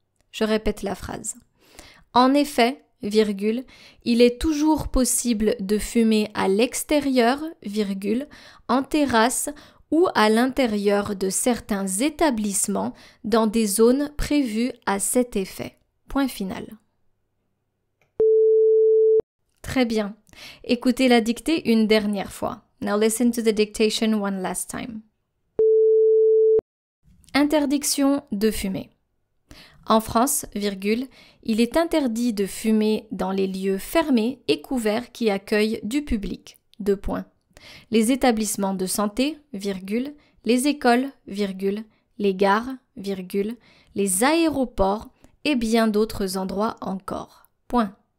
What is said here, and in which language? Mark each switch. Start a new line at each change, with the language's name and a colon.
French: Je répète la phrase. En effet, virgule, il est toujours possible de fumer à l'extérieur, virgule, en terrasse ou à l'intérieur de certains établissements dans des zones prévues à cet effet. Point final. Très bien. Écoutez la dictée une dernière fois.
English: Now listen to the dictation one last time.
French: Interdiction de fumer. En France, virgule, il est interdit de fumer dans les lieux fermés et couverts qui accueillent du public. 2 points. Les établissements de santé, virgule, les écoles, virgule, les gares, virgule, les aéroports et bien d'autres endroits encore. Point.